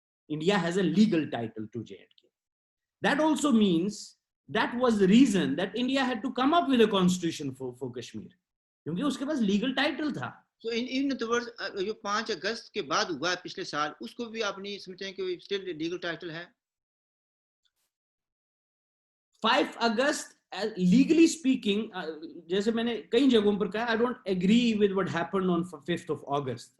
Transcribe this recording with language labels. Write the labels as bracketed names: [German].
[English] India has a legal title to J&K. That also means that was the reason that India had to come up with a constitution for Kashmir, [Hindi] क्योंकि उसके पास legal title था। [English] So in other words, [Hindi] जो 5 अगस्त के बाद हुआ है पिछले साल, उसको भी आप नहीं समझते हैं कि still legal title है? [English] 5 अगस्त legally speaking, [Hindi] जैसे मैंने कई जगहों पर कहा, [English] I don't agree with what happened on 5th of August.